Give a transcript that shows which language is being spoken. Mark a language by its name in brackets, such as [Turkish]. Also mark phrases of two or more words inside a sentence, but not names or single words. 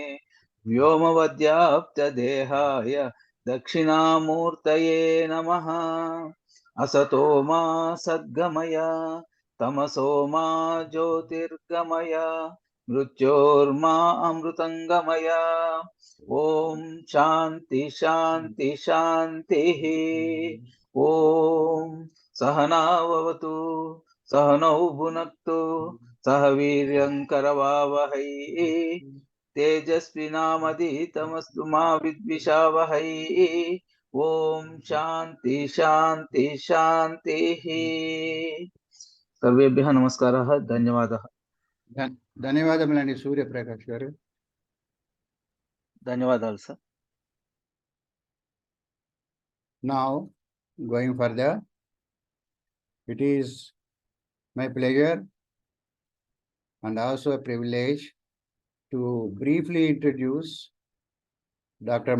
[Sanskrit] व्योमवद्व्याप्तदेहाय दक्षिणामूर्तये नमः असतो मा सद्गमय तमसो मा ज्योतिर्गमय मृत्योर्मा अमृतङ्गमय ॐ शान्ति शान्ति शान्तिः ॐ सहनाववतु सहनौ भुनक्तु सह वीर्यं करवावहै तेजस्विनामधीतमस्तु मा विद्विषावहै ॐ शान्ति शान्ति शान्तिः सर्वेभ्यः नमस्कारः धन्यवादः [Telugu] ధన్యవాదములండి సూర్యప్రకాష్ గారు. ధన్యవాదాలు సార్. [English] Now, going further, it is my pleasure and also a privilege to briefly introduce Dr.